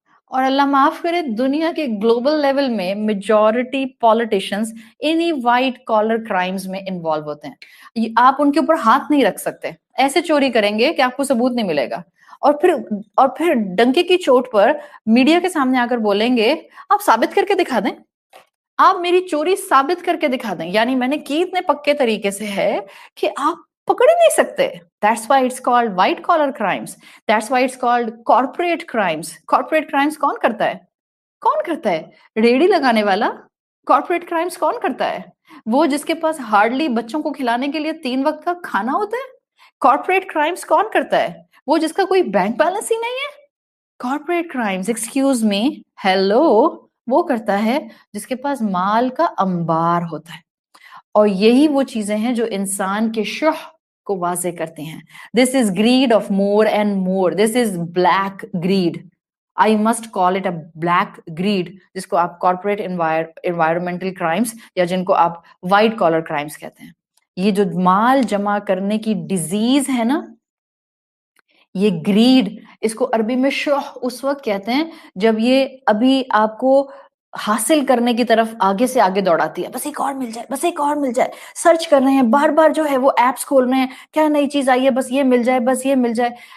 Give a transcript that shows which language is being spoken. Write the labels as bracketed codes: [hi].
[ur] اور اللہ معاف کرے، دنیا کے گلوبل لیول میں میجورٹی پالیٹیشنز انہی وائٹ کالر کرائمز میں انوالو ہوتے ہیں. آپ ان کے اوپر ہاتھ نہیں رکھ سکتے، ایسے چوری کریں گے کہ آپ کو ثبوت نہیں ملے گا. اور پھر ڈنکے کی چوٹ پر میڈیا کے سامنے آ کر بولیں گے آپ ثابت کر کے دکھا دیں, آپ میری چوری ثابت کر کے دکھا دیں, یعنی میں نے کی اتنے پکے طریقے سے ہے کہ آپ پکڑ ہی نہیں سکتے. [en] That's why it's called white collar crimes. That's why it's called corporate crimes. [ur] Corporate crimes کون کرتا ہے؟ کون کرتا ہے؟ ریڑھی لگانے والا. کارپوریٹ کرائمز کون کرتا ہے؟ وہ جس کے پاس ہارڈلی بچوں کو کھلانے کے لیے 3 وقت کا کھانا ہوتا ہے. کارپوریٹ کرائمز کون کرتا ہے؟ وہ جس کا کوئی بینک بیلنس ہی نہیں ہے. Corporate crimes, [en] excuse me, hello, [ur] وہ کرتا ہے جس کے پاس مال کا انبار ہوتا ہے. اور یہی وہ چیزیں ہیں جو انسان کے شح کو واضح کرتی ہیں. [en] This is greed of more and more. This is black greed. I must call it a black greed, [ur] جس کو آپ corporate environmental crimes یا جن کو آپ white collar crimes کہتے ہیں. یہ جو مال جمع کرنے کی ڈیزیز ہے نا, یہ گریڈ, اس کو عربی میں شح اس وقت کہتے ہیں جب یہ ابھی آپ کو حاصل کرنے کی طرف آگے سے آگے دوڑاتی ہے. بس ایک اور مل جائے, بس ایک اور مل جائے, سرچ کر رہے ہیں بار بار, جو ہے وہ ایپس کھول رہے ہیں, کیا نئی چیز آئی ہے, بس یہ مل جائے, بس یہ مل جائے.